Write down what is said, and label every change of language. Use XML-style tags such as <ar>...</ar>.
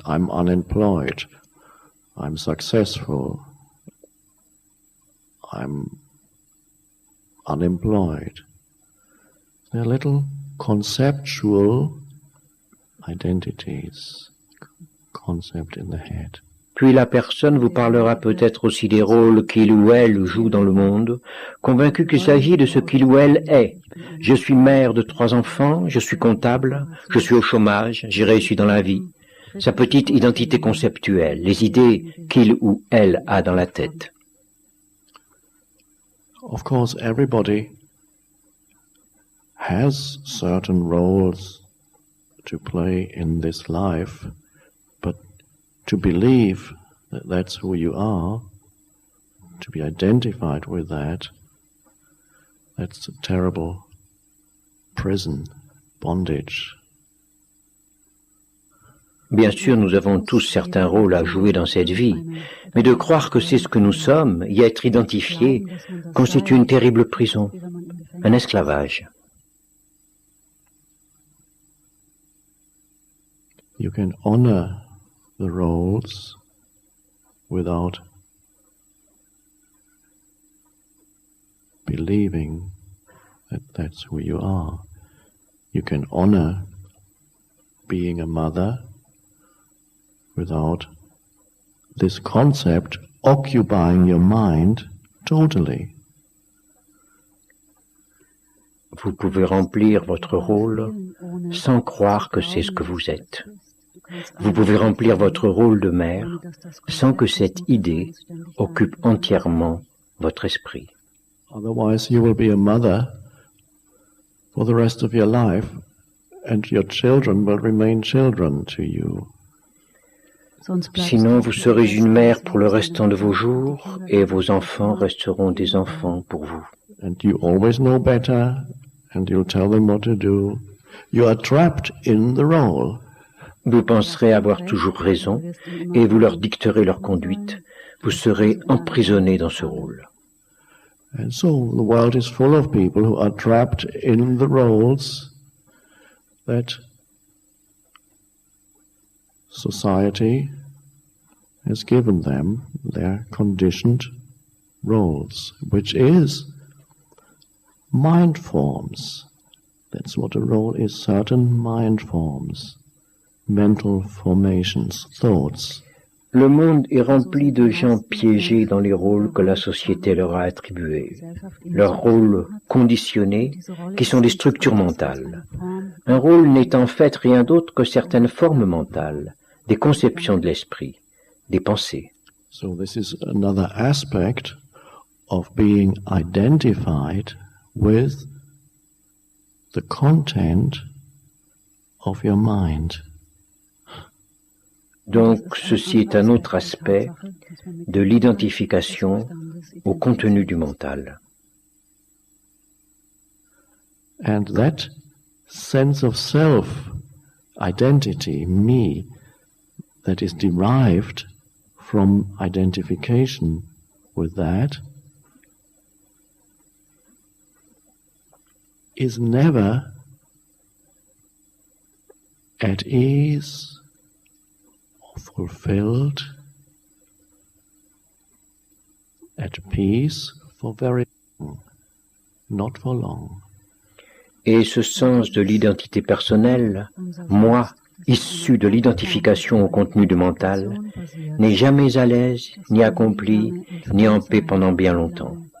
<en>I'm unemployed. I'm successful. I'm unemployed. They're little conceptual identities, concept in the head.</en> <fr>Puis la personne vous parlera peut-être aussi des rôles qu'il ou elle joue dans le monde, convaincu qu'il s'agit de ce qu'il ou elle est. Je suis mère de 3 enfants, je suis comptable, je suis au chômage, j'ai réussi dans la vie. Sa petite identité conceptuelle, les idées qu'il ou elle a dans la tête.</fr> <en>Of course, everybody has certain roles to play in this life, but to believe that that's who you are, to be identified with that, that's a terrible prison, bondage.</en> <fr>Bien sûr, nous avons tous certains rôles à jouer dans cette vie, mais de croire que c'est ce que nous sommes, y être identifié, constitue une terrible prison, un esclavage.</fr> <en>You can honor the roles without believing that that's who you are. You can honor being a mother without this concept occupying your mind totally.</en> <fr>Vous pouvez remplir votre rôle sans croire que c'est ce que vous êtes. Vous pouvez remplir votre rôle de mère sans que cette idée occupe entièrement votre esprit.</fr> <en>Otherwise you will be a mother for the rest of your life and your children will remain children to you.</en> <fr>Sinon, vous serez une mère pour le restant de vos jours et vos enfants resteront des enfants pour vous.</fr> <en>And you always know better and you'll tell them what to do. You are trapped in the role.</en> <fr>Vous penserez avoir toujours raison et vous leur dicterez leur conduite. Vous serez emprisonné dans ce rôle.</fr> <en>And so the world is full of people who are trapped in the roles that society has given them, their conditioned roles, which is mind forms. That's what a role is, certain mind forms. Mental formations, thoughts.</en> <fr>Le monde est rempli de gens piégés dans les rôles que la société leur a attribués, leurs rôles conditionnés qui sont des structures mentales. Un rôle n'est en fait rien d'autre que certaines formes mentales, des conceptions de l'esprit, des pensées.</fr> <en>So this is another aspect of being identified with the content of your mind.</en> <fr>Donc, ceci est un autre aspect de l'identification au contenu du mental.</fr> <en>And that sense of self, identity, me, that is derived from identification with that, is never at ease, fulfilled, at peace for very long, not for long.</en> <fr>Et ce sens de l'identité personnelle, moi, issu de l'identification au contenu du mental, n'est jamais à l'aise, ni accompli, ni en paix pendant bien longtemps.</fr>